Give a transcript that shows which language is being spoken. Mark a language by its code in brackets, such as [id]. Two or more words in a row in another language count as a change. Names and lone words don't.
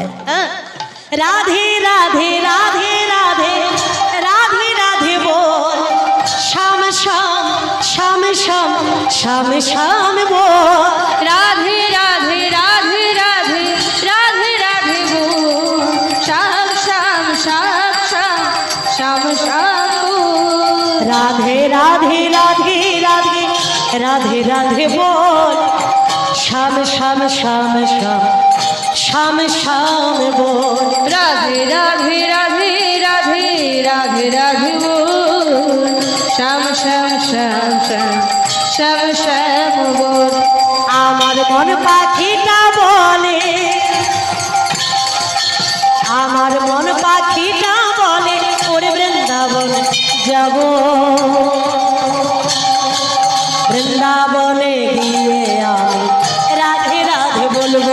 [bn] হ্যাঁ, রাধে রাধে রাধে রাধে রাধে রাধে বল। শ্যাম শ্যাম শ্যাম শ্যাম শ্যাম শ্যাম বল। [hi] राधे राधे राधे राधे राधे राधे बोल। श्याम श्याम श्याम श्याम श्याम श्याम बोल। राधे राधे राधे राधे राधे राधे बोल। श्याम श्याम श्याम श्याम श्याम श्याम बोल। राधे राधे राधे राधे राधे राधे बोल। श्याम श्याम श्याम श्याम श्याम श्याम बोल। [bn] আমার মন পাখিটা বলে, আমার মন পাখিটা বলে ওরে যাব বৃন্দাবনে গিয়ে আমি রাধে রাধে বলবো